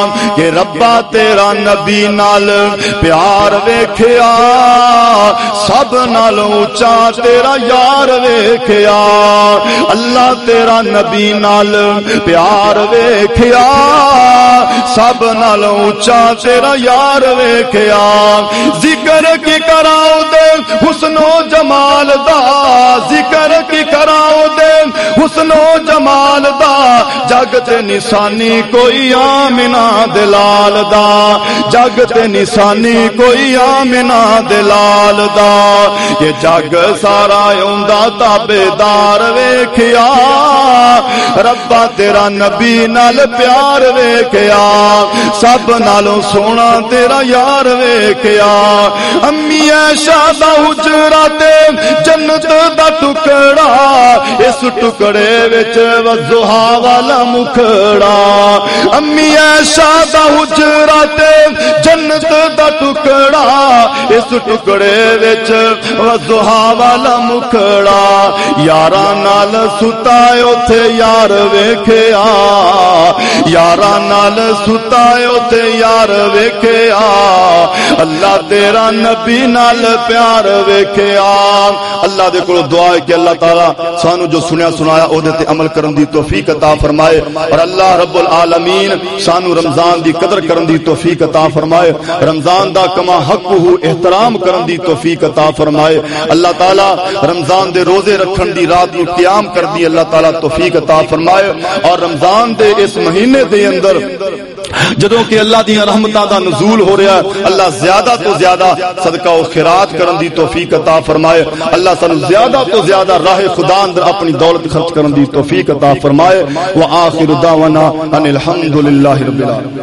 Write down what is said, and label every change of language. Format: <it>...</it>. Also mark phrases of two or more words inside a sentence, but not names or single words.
<pa>کہ ربا تیرا نبی نال پیار ویکھیا, سب نال اونچا تیرا یار ویکھیا. اللہ تیرا نبی نال پیار ویکھیا, سب نالوں اونچا تیرا یار ویکھیا ذکر کی کراؤ دے حسن و جمال دا ذکر کی کراؤ دے حسن و جمال دا جگ تے نشانی کوئی آمنہ دلال دا جگ تے نشانی کوئی آمنہ دلال دا یہ جگ سارا اوندا تابیدار ویکھیا ربا تیرا نبی نال پیار ویکھیا سب نالوں سونا تیرا یار ویکھیا امی عائشہ دا حجرا تے جنت دا ٹکڑا اس ٹکڑے وچ وضحا والا مکھڑا امی عائشہ دا حجرا تے جنت دا ٹکڑا اس ٹکڑے وچ وضحا والا مکھڑا یاراں نال ستا اوتھے یار ویکھیا یاراں نال ستا اوتھے یار ویکھیا اللہ تیرا نبی نال پیار ویکھیا اللہ دے کول دعا ہے کہ اللہ تعالی سانو جو سنیا سنایا او دے تے عمل کرن دی توفیق عطا فرمائے اور اللہ رب العالمین سانو رمضان دی قدر کرن دی توفیق عطا فرمائے رمضان دا کما حق ہو احترام کرن دی توفیق عطا فرمائے اللہ تعالی رمضان دے روزے رکھن دی رات نو قیام کر دی اللہ تعالی توفیق عطا فرمائے اور رمضان دے اس مہینے دے اندر جدوں کہ اللہ دی رحمتاں دا نزول ہو رہا ہے اللہ زیادہ تو زیادہ صدقہ و خیرات کرن دی توفیق عطا فرمائے اللہ سانو زیادہ تو زیادہ راہ خدا اندر اپنی دولت خرچ کرن دی توفیق عطا فرمائے</pa> <ar>وآخر دعوانا ان الحمدللہ رب العالمین.</ar>